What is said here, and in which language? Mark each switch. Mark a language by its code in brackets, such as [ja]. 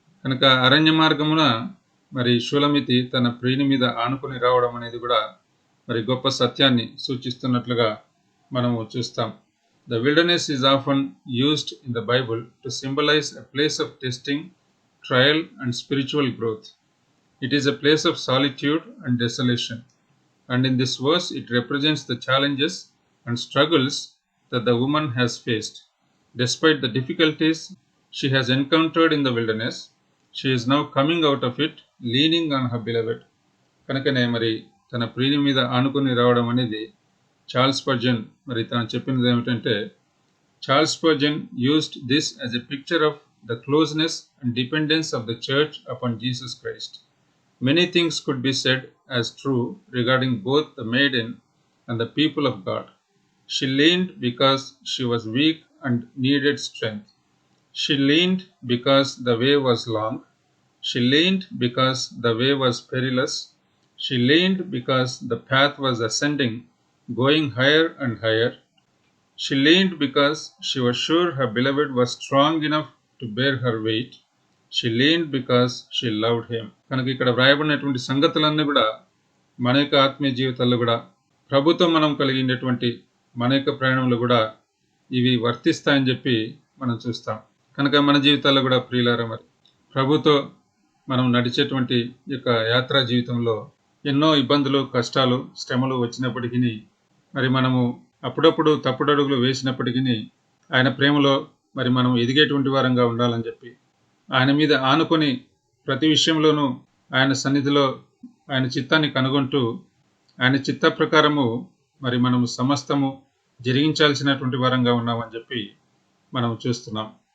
[te] కనుక అరణ్య మార్గమున మరి షూలమితి తన ప్రియుని మీద ఆనుకొని రావడం అనేది కూడా మరి గొప్ప సత్యాన్ని సూచిస్తున్నట్లుగా మనము చూస్తాం. [en] The wilderness is often used in the Bible to symbolise a place of testing, trial and spiritual growth. It is a place of solitude and desolation. And in this verse, it represents the challenges and struggles that the woman has faced. Despite the difficulties she has encountered in the wilderness, she is now coming out of it, leaning on her beloved. [te] కనుకనే మరి తన ప్రియుని మీద ఆనుకొని రావడం అనేది Charles Spurgeon మరి తాను చెప్పినది ఏమిటంటే, Charles Spurgeon [en] used this as a picture of the closeness and dependence of the church upon Jesus Christ. Many things could be said as true regarding both the maiden and the people of God. She leaned because she was weak and needed strength. She leaned because the way was long. She leaned because the way was perilous. She leaned because the path was ascending, going higher and higher She leaned because she was sure her beloved was strong enough to bear her weight. She leaned because she loved him. [te] కనుక ఇక్కడ వ్రాయబడినటువంటి సంగతులన్నీ కూడా మన యొక్క ఆత్మీయ జీవితాల్లో కూడా ప్రభుతో మనం కలిగినటువంటి మన యొక్క ప్రయాణంలో కూడా ఇవి వర్తిస్తాయని చెప్పి మనం చూస్తాం. కనుక మన జీవితాల్లో కూడా ప్రియులారా, మరి ప్రభుతో మనం నడిచేటువంటి యొక్క యాత్రా జీవితంలో ఎన్నో ఇబ్బందులు, కష్టాలు, శ్రమలు వచ్చినప్పటికీ, మరి మనము అప్పుడప్పుడు తప్పుడడుగులు వేసినప్పటికీ ఆయన ప్రేమలో మరి మనం ఎదిగేటువంటి వారంగా ఉండాలని చెప్పి, ఆయన మీద ఆనుకొని ప్రతి విషయంలోనూ ఆయన సన్నిధిలో ఆయన చిత్తాన్ని కనుగొంటూ ఆయన చిత్త ప్రకారము మరి మనము సమస్తము జరిగించాల్సినటువంటి వారంగా ఉన్నామని చెప్పి మనం చూస్తున్నాం.